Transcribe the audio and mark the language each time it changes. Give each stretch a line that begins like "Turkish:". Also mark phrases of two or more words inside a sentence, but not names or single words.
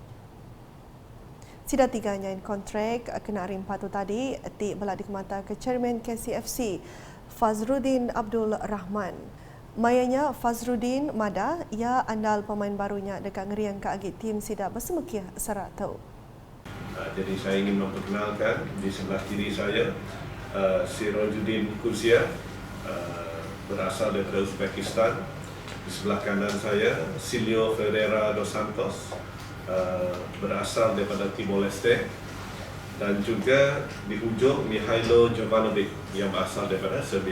Iban: Sida tiganya kontrak kena rim patu tadi ti bela dikemata ke Chairman KCFC Fazrudin Abdul Rahman. Mayanya Fazrudin Mada ia andal pemain barunya dekat ngeriang ke agi tim sida bersemekih serak tau.
Malay: Jadi saya ingin memperkenalkan di sebelah kiri saya Sirojudin Kuzia berasal dari Uzbekistan. Di sebelah kanan saya Silio Ferreira dos Santos berasal daripada Timor Leste, dan juga di hujung Mihailo Jovanovic yang berasal daripada Serbia.